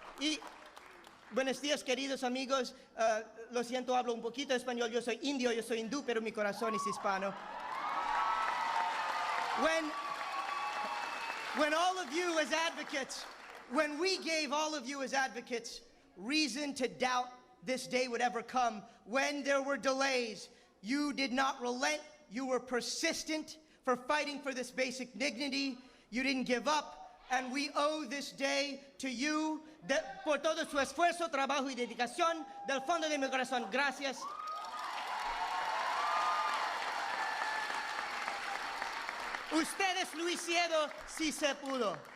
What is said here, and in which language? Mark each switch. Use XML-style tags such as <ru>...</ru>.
<es>Y buenos días, queridos amigos. Lo siento, hablo un poquito español. Yo soy indio, yo soy hindú, pero mi corazón es hispano.</es> <en>When all of you as advocates, when we gave all of you as advocates reason to doubt this day would ever come, when there were delays, you did not relent. You were persistent for fighting for this basic dignity. You didn't give up, and we owe this day to you</en> <es>por todo su esfuerzo, trabajo y dedicación del fondo de mi corazón. Gracias. Ustedes lo hicieron si se pudo.</es>